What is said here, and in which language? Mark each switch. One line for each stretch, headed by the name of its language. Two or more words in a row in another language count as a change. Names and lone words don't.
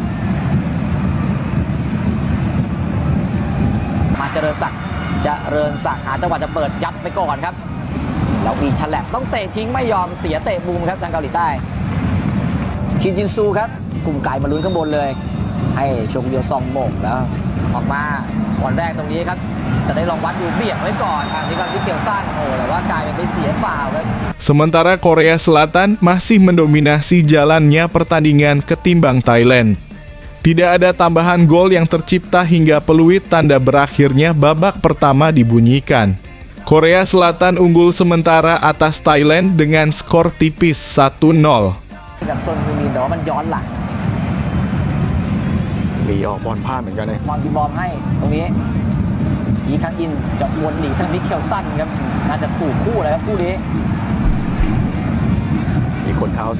Thai: มาเจริญศักดิ์หาจังหวะจะเปิดยัดไปก่อนครับแล้วมีฉลับต้องเตะทิ้งไม่ยอมเสียเตะมุมครับทางเกาหลีใต้คินจินซูครับกลุ่มไก่มาลุ้นข้างบนเลยให้ชงเดียวซองโมงแล้วออกมาบอลแรกตรงนี้ครับจะได้ลองวัดดูเบี่ยงไว้ก่อนทางที่การที่เกี่ยวสั้นแต่ว่ากลายเป็นไปเสียฟาวล์ครับ
Indonesian: Sementara Korea Selatan masih mendominasi jalannya pertandingan ketimbang Thailand. Tidak ada tambahan gol yang tercipta hingga peluit tanda berakhirnya babak pertama dibunyikan. Korea Selatan unggul sementara atas Thailand dengan skor tipis 1-0.
Thai: กับซนฮูมินแต่ว่ามันย้อนหลัง หลีออกบอลพลาดเหมือนกันเลย บอลที่บอมให้ตรงนี้อีคังอินจะวนหนีทางมิเคลสันครับน่าจะถูกคู่เลยครับคู่นี้ มีคนเท้า